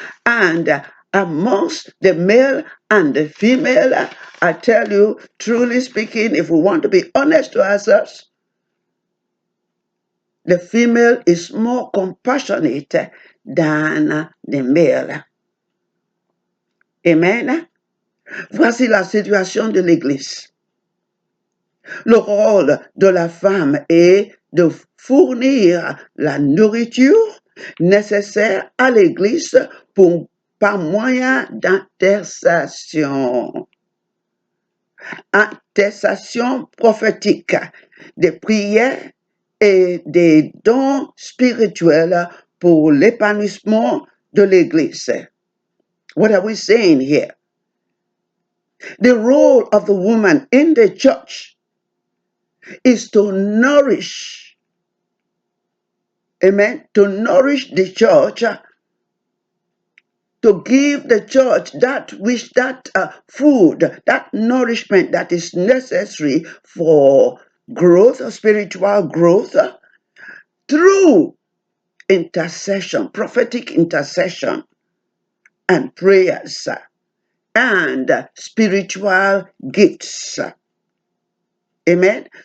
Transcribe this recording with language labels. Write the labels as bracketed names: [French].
[English] And amongst the male and the female, I tell you, truly speaking, if we want to be honest to ourselves, the female is more compassionate than the male. Amen. [French] Voici la situation de l'Église. Le rôle de la femme est de fournir la nourriture nécessaire à l'Église par moyen d'intercession. Intercession prophétique, des prières et des dons spirituels pour l'épanouissement de l'Église. [English] What are we saying here? The role of the woman in the church is to nourish, amen, to nourish the church, to give the church that food, that nourishment that is necessary for growth, spiritual growth, through intercession, prophetic intercession, and prayers, and spiritual gifts. Amen.